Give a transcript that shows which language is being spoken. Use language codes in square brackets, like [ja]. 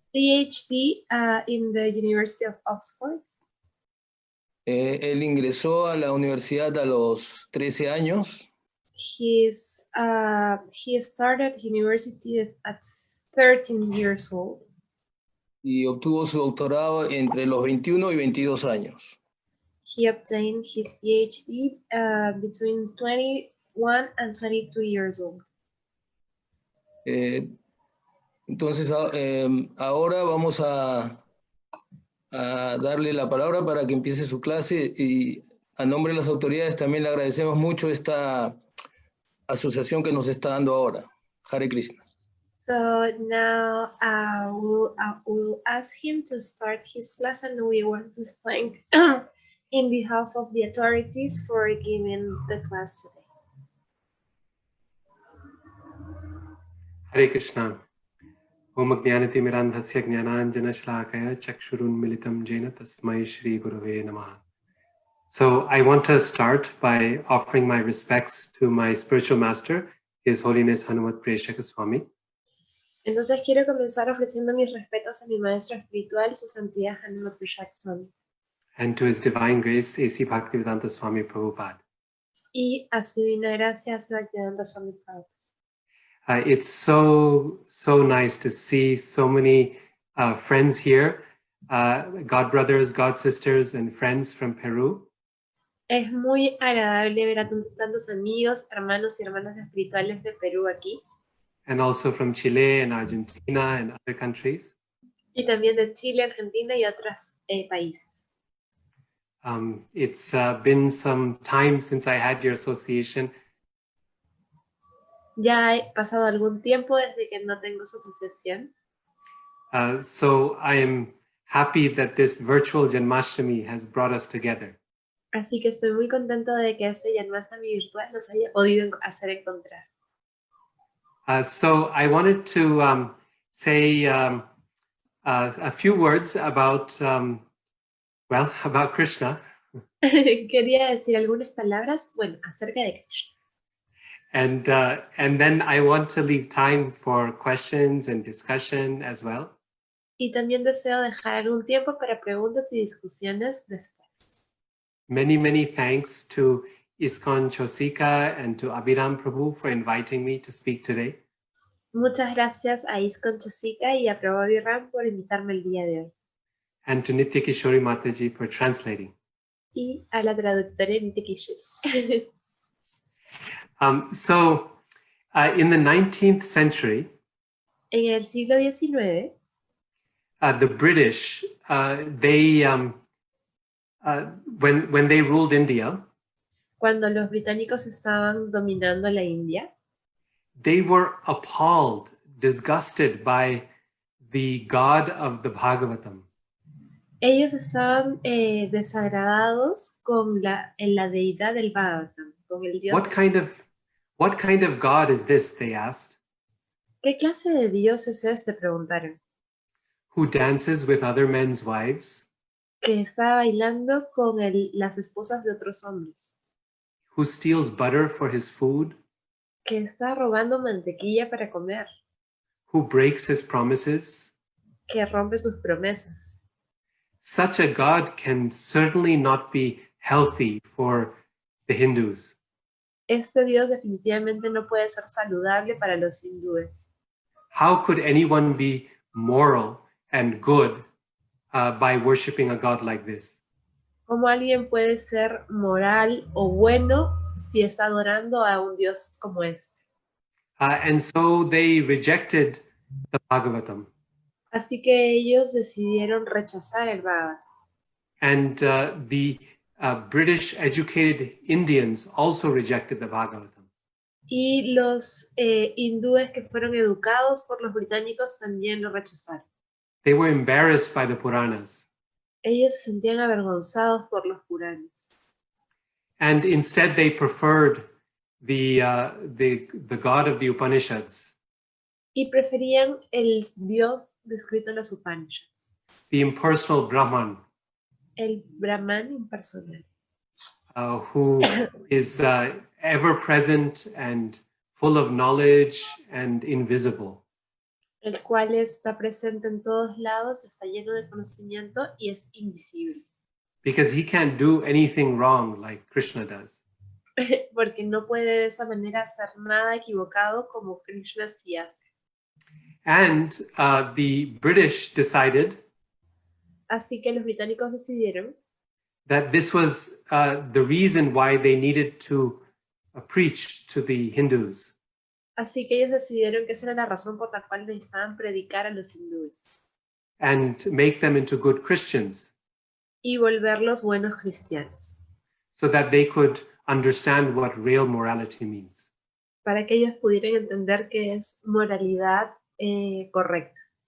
[en] PhD in the University of Oxford. [es] Él ingresó a la universidad a los 13 años. [en] He started university at 13 years old. [es] Y obtuvo su doctorado entre los 21 y 22 años. [en] He obtained his PhD between 21 and 22 years old. [es] Entonces, ahora vamos a darle la palabra para que empiece su clase, y a nombre de las autoridades también le agradecemos mucho esta asociación que nos está dando ahora. [sa] Hare Krishna. [en] So now we'll ask him to start his class, and we want to thank in behalf of the authorities for giving the class today. [sa] Hare Krishna. Om Jnanati Mirandhasya Jnananjana Shlakaya Chakshurunmilitam Jena Tasmai Shri Gurave Namaha. [en] So I want to start by offering my respects to my spiritual master, His Holiness Hanumatpresaka Swami. [es] Entonces quiero comenzar ofreciendo mis respetos a mi maestro espiritual, su santidad Janmastami Swami. [en] And to His Divine Grace, A.C. Bhaktivedanta Swami Prabhupada. [es] Y a su divina gracia, Bhaktivedanta Swami Prabhupada. [en] It's so nice to see so many friends here, God brothers, God sisters, and friends from Peru. [es] Es muy agradable ver a tantos amigos, hermanos y hermanas espirituales de Perú aquí. [en] And also from Chile and Argentina and other countries. [es] Y también de Chile, Argentina y otros países. [en] It's been some time since I had your association. [es] Ya ha pasado algún tiempo desde que no tengo su asociación. [en] So I am happy that this virtual Janmastami has brought us together. [es] Así que estoy muy contento de que este Janmastami virtual nos haya podido hacer encontrar. [en] So I wanted to say a few words about, about Krishna. [es] Quería decir algunas palabras, acerca de Krishna. [en] And then I want to leave time for questions and discussion as well. [es] Y también deseo dejar algún tiempo para preguntas y discusiones después. [en] Many thanks to ISKCON Chosika and to Abhiram Prabhu for inviting me to speak today. [es] Muchas gracias a ISKCON Chosika y a Prabhu Abhiram por invitarme el día de hoy. [en] And to Nitya Kishori Mataji for translating. [es] Y a la traductora Nitya Kishori. [en] So in the 19th century, [es] en el siglo XIX, [en] the British, when they ruled India, [es] cuando los británicos estaban dominando la India, [en] they were appalled, disgusted by the God of the Bhagavatam. [es] Ellos estaban desagradados con la deidad del Bhagavatam, con el Dios. [en] What kind of God is this? They asked. [es] ¿Qué clase de Dios es este? Preguntaron. [en] Who dances with other men's wives? [es] Que está bailando con las esposas de otros hombres. [en] Who steals butter for his food? [es] Que está robando mantequilla para comer. [en] Who breaks his promises? [es] Que rompe sus promesas. [en] Such a God can certainly not be healthy for the Hindus. [es] Este Dios definitivamente no puede ser saludable para los hindúes. [en] How could anyone be moral and good by worshiping a God like this? [es] ¿Cómo alguien puede ser moral o bueno si está adorando a un Dios como este? [en] And so they rejected the Bhagavatam. [es] Así que ellos decidieron rechazar el Bhagavatam. [en] And the British educated Indians also rejected the Bhagavatam. [es] Y los hindúes que fueron educados por los británicos también lo rechazaron. [en] They were embarrassed by the Puranas. [es] Ellos se sentían avergonzados por los Puranas. [en] And instead they preferred the God of the Upanishads, [es] Y preferían el Dios descrito en los Upanishads, [en] the impersonal Brahman, [es] el Brahman impersonal, [en] who is ever present and full of knowledge and invisible. [es] el cual está presente en todos lados, está lleno de conocimiento y es invisible. [en] Because he can't do anything wrong like Krishna does. [es] Porque no puede de esa manera hacer nada equivocado como Krishna sí hace. [en] And the British decided [es] Así que los británicos decidieron [en] that this was the reason why they needed to preach to the Hindus. [es] Así que ellos decidieron que esa era la razón por la cual necesitaban predicar a los hindúes [en] And make them into good Christians [es] y volverlos buenos cristianos, [en] so that they could understand what real morality means. [es] para que ellos pudieran entender qué es moralidad correcta.